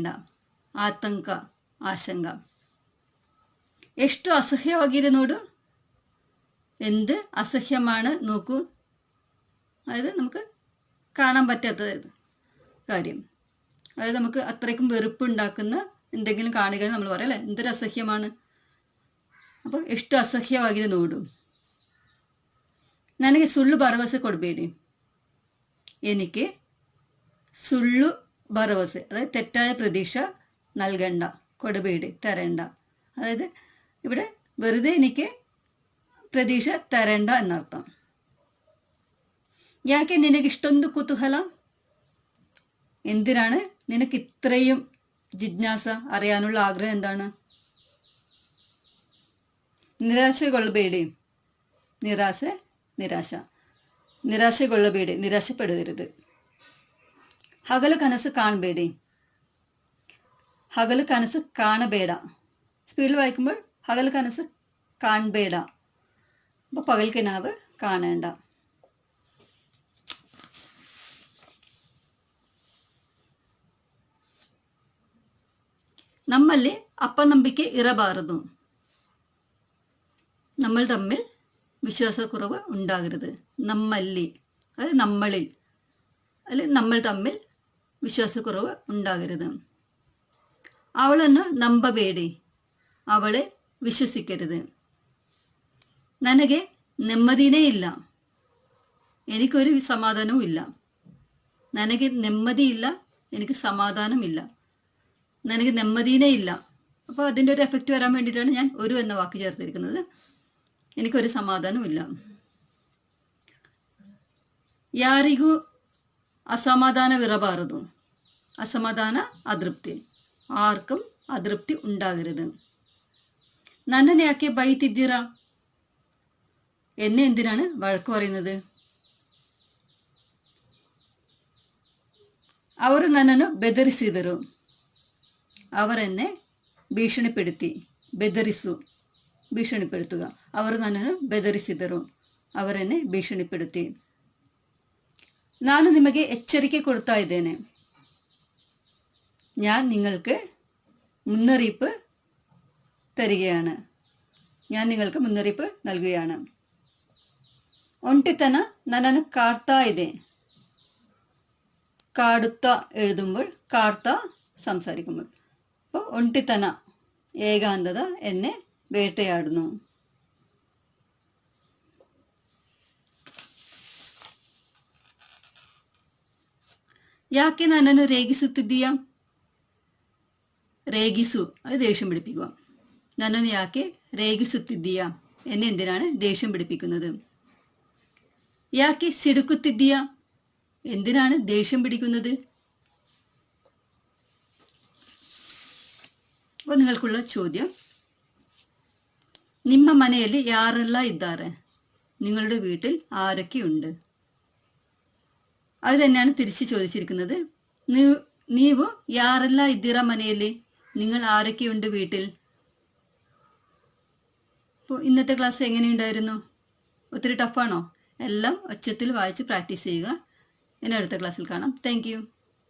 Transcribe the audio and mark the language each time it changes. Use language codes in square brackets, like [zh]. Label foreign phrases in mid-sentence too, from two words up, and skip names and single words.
[kn] ಆತಂಕ ആശങ്ക. ಎಷ್ಟು അസഹ്യವಾಗಿದೆ ನೋಡು. [ml] എന്ത് അസഹ്യമാണ് നോക്കൂ, അതായത് നമുക്ക് കാണാൻ പറ്റാത്ത കാര്യം, അതായത് നമുക്ക് അത്രയ്ക്കും വെറുപ്പുണ്ടാക്കുന്ന എന്തെങ്കിലും കാണുകയാണ് നമ്മൾ പറയാം അല്ലേ, എന്തൊരു അസഹ്യമാണ്. [kn] അപ്പോൾ ಎಷ್ಟು ಅಸಹ್ಯವಾಗಿದೆ ನೋಡು. ನನಗೆ ಸುಳ್ಳು ಭರವಸೆ ಕೊಡಬೇಡಿ. [ml] എനിക്ക് [kn] ಸುಳ್ಳು ಭರವಸೆ, [ml] അതായത് തെറ്റായ പ്രതീക്ഷ നൽകണ്ട. കൊടുಬೇಡಿ തരേണ്ട, അതായത് ഇവിടെ വെറുതെ എനിക്ക് പ്രതീക്ഷ തരേണ്ട എന്നർത്ഥം. [kn] ಯಾಕೆ ನಿನಗಿಷ್ಟೊಂದು ಕುತೂಹಲ? [ml] എന്തിനാണ് നിനക്ക് ഇത്രയും ജിജ്ഞാസ, അറിയാനുള്ള ആഗ്രഹം എന്താണ്? [kn] നിരാശകൊള്ളಬೇಡಿ. [ml] നിരാശകൊള്ളಬೇಡಿ, നിരാശപ്പെടരുത്. [kn] ಹಗಲು ಕನಸು ಕಾಣಬೇಡಿ. ಹಗಲು ಕನಸು ಕಾಣಬೇಡ. [ml] സ്പീഡിൽ വായിക്കുമ്പോൾ [kn] ಹಗಲು ಕನಸು ಕಾಣಬೇಡ, [ml] അപ്പോൾ പകൽ കിനാവ് കാണേണ്ട. [kn] ನಮ್ಮಲ್ಲಿ ಅಪನಂಬಿಕೆ ಇರಬಾರದು. [ml] നമ്മൾ തമ്മിൽ വിശ്വാസക്കുറവ് ഉണ്ടാകരുത്. നമ്മല്ലി, അതായത് നമ്മളിൽ, അല്ലെങ്കിൽ നമ്മൾ തമ്മിൽ വിശ്വാസക്കുറവ് ഉണ്ടാകരുത്. [kn] അവളನ್ನು ನಂಬಬೇಡಿ. [ml] അവളെ വിശ്വസിക്കരുത്. [kn] ನನಗೆ ನೆಮ್ಮದಿನೇ ಇಲ್ಲ. [ml] എനിക്കൊരു സമാധാനവും ഇല്ല. [kn] ನನಗೆ ನೆಮ್ಮದಿയില്ല, [ml] എനിക്ക് സമാധാനമില്ല. [kn] ನನಗೆ ನೆಮ್ಮದಿನೇ ഇല്ല. [ml] അപ്പോൾ അതിൻ്റെ ഒരു എഫക്റ്റ് വരാൻ വേണ്ടിയിട്ടാണ് ഞാൻ ഒരു എന്ന വാക്ക് ചേർത്തിരിക്കുന്നത്. എനിക്കൊരു സമാധാനവും ഇല്ല. [kn] ಯಾರಿಗೂ ಅಸಮಾಧಾನವಿರಬಾರದು. [ml] അസമാധാന അതൃപ്തി, ആർക്കും അതൃപ്തി ഉണ്ടാകരുത്. [kn] നന്നനെ ಯಾಕೆ ಬೈತಿದ್ದೀರಾ? [ml] എന്നെ എന്തിനാണ് വഴക്ക് പറയുന്നത്? [kn] ಅವರು ನನ್ನನ್ನು ಬೆದರಿಸಿದರು. [ml] അവരെന്നെ ഭീഷണിപ്പെടുത്തി. [kn] ಬೆದರಿಸು, ഭീഷണിപ്പെടുത്തുക. ಅವರು ನನ್ನನ್ನು ಬೆದರಿಸಿದರು. [ml] അവരെന്നെ ഭീഷണിപ്പെടുത്തി. [kn] ನಾನು ನಿಮಗೆ ಎಚ್ಚರಿಕೆ ಕೊಡ್ತಾ ಇದ್ದೇನೆ. [ml] ഞാൻ നിങ്ങൾക്ക് മുന്നറിയിപ്പ് തരികയാണ്. ഞാൻ നിങ്ങൾക്ക് മുന്നറിയിപ്പ് നൽകുകയാണ്. [kn] ഒಂಟಿತನ ನನ್ನನ್ನು ಕಾಡ್ತಾ ಇದೆ. [ml] കാടുത്ത എഴുതുമ്പോൾ കാർത്ത സംസാരിക്കുമ്പോൾ. അപ്പോൾ ഒണ്ടിത്തന ഏകാന്തത എന്നെ വേട്ടയാടുന്നു. [kn] ಯಾಕೆ ನನ್ನನ್ನು ರೇಗಿಸುತ್ತಿದ್ದೀಯಾ? ರೇಗಿಸು [ml] അത് ദേഷ്യം പിടിപ്പിക്കുക. [kn] ನನ್ನನ್ನು ಯಾಕೆ ರೇಗಿಸುತ್ತಿದ್ದೀಯಾ? [ml] എന്നെ എന്തിനാണ് ദേഷ്യം പിടിപ്പിക്കുന്നത്? [kn] ಯಾಕೆ ಸಿಡುಕುತ್ತಿದ್ದೀಯಾ? [ml] എന്തിനാണ് ദേഷ്യം പിടിക്കുന്നത്? അപ്പോൾ നിങ്ങൾക്കുള്ള ചോദ്യം, [kn] ನಿಮ್ಮ ಮನೆಯಲ್ಲಿ ಯಾರೆಲ್ಲ ಇದ್ದಾರೆ? [ml] നിങ്ങളുടെ വീട്ടിൽ ആരൊക്കെയുണ്ട്? അത് തന്നെയാണ് തിരിച്ച് ചോദിച്ചിരിക്കുന്നത്. [kn] ನೀವು ಯಾರೆಲ್ಲ ಇದ್ದೀರಾ ಮನೆಯಲ್ಲಿ? [ml] നിങ്ങൾ ആരൊക്കെയുണ്ട് വീട്ടിൽ? അപ്പോൾ ഇന്നത്തെ ക്ലാസ് എങ്ങനെയുണ്ടായിരുന്നു? ഒത്തിരി ടഫാണോ? എല്ലാം ഒച്ചത്തിൽ വായിച്ച് പ്രാക്ടീസ് ചെയ്യുക. ഇനി അടുത്ത ക്ലാസ്സിൽ കാണാം. [en] Thank you.